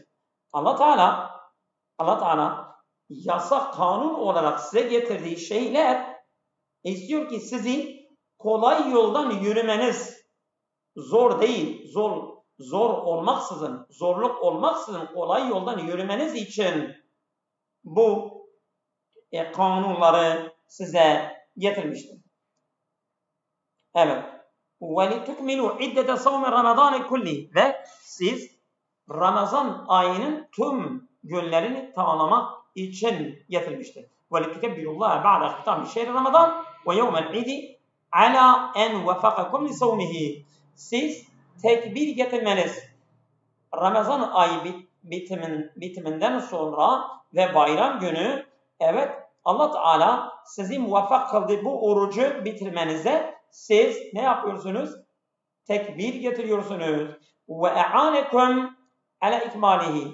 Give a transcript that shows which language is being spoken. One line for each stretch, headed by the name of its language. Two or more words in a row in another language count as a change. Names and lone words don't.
Turkish: Allah Teala yasak kanun olarak size getirdiği şeyler istiyor ki sizi kolay yoldan yürümeniz zor değil, zorluk olmaksızın kolay yoldan yürümeniz için bu kanunları size getirmiştir. Evet.
Arabic: وَلِتُكْمِلُوا عِدَّةَ صَوْمِ رَمَضَانِ كُلِّهِ
Turkish: ve siz Ramazan ayının tüm günlerini tamamlamak için getirmiştir.
Arabic: وَلِتُكَبِّرُوا اللّٰهَ بَعْدَ اِخْتِتَامِ شَهْرِ رَمَضَانِ وَيَوْمَ الْعِيدِ عَلَى اَنْ وَفَقَكُمْ لِصَوْمِهِ
Turkish: Siz tekbir getirmeniz Ramazan ayı bitiminden sonra ve bayram günü evet Allah Teala sizi muvaffak kıldı bu orucu bitirmenize siz ne yapıyorsunuz? Tekbir getiriyorsunuz.
Arabic: وأعانكم على إكماله.